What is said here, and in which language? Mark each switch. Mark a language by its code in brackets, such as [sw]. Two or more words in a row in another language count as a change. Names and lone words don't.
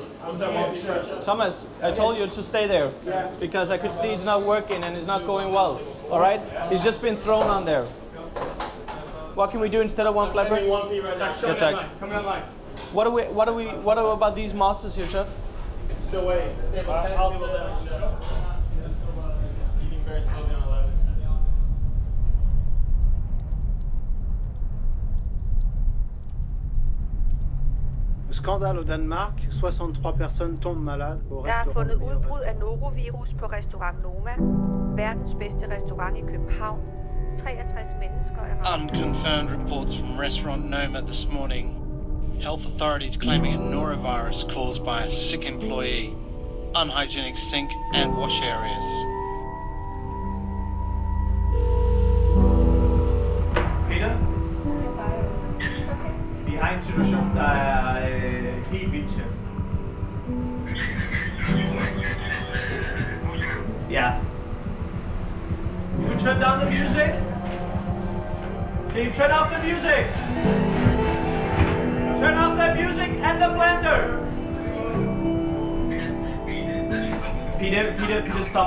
[en] Thomas, I told you to stay there because I could see it's not working and it's not going well. All right, it's just been thrown on there. What can we do instead of one flatbread? Coming online. What about these mosses here, chef? Still waiting. I'll table down, chef. Eating very slowly on 11. [fr] Scandale au Danemark, 63 personnes tombent malades au [da] Der er [fr] restaurant. [da] fundet udbrud af norovirus på restaurant Noma, verdens bedste restaurant i København. 63 mennesker er ramt. [en] Unconfirmed reports from restaurant Noma this morning. Health authorities claiming a norovirus caused by a sick employee. Unhygienic sink and wash areas. Peter? Behind situation, [da] der er helt vildt, chef. [en] Yeah. Can you turn down the music? Can you turn off the music? Turn off the music and the blender! Peter, stop.